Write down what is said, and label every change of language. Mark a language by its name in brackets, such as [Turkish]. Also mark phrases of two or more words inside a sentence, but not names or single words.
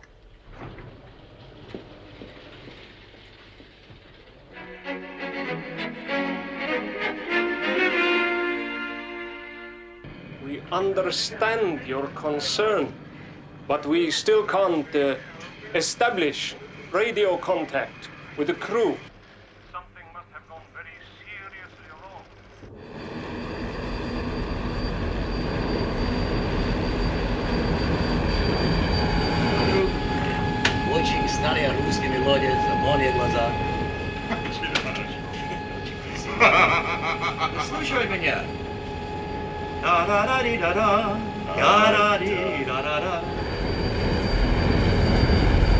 [English] We understand your concern, but we still can't establish radio contact with the crew. Something must have gone very seriously wrong. [Russian] Очень старые русские мелодии, зеленые глаза. Слушай меня. Да-да-да-ди-да-да, да-да-ди-да-да-да.